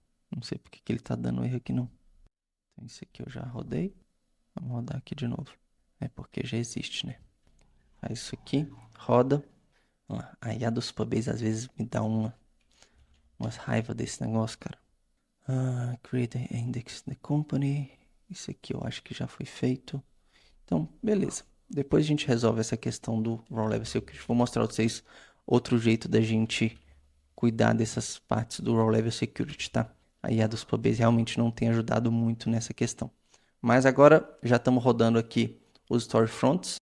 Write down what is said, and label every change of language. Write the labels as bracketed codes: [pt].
[pt] Não sei porque que ele está dando erro aqui, não. Então, isso aqui eu já rodei. Vamos rodar aqui de novo. É porque já existe, né? Faz isso aqui, roda. A IA dos Pubase às vezes me dá umas raiva desse negócio, cara. [en] Create an index the company. [pt] Isso aqui eu acho que já foi feito. Então, beleza. Depois a gente resolve essa questão do Raw Level Security. Vou mostrar pra vocês outro jeito da gente cuidar dessas partes do Raw Level Security, tá? A IA dos Pubase realmente não tem ajudado muito nessa questão. Mas agora já estamos rodando aqui os storefronts.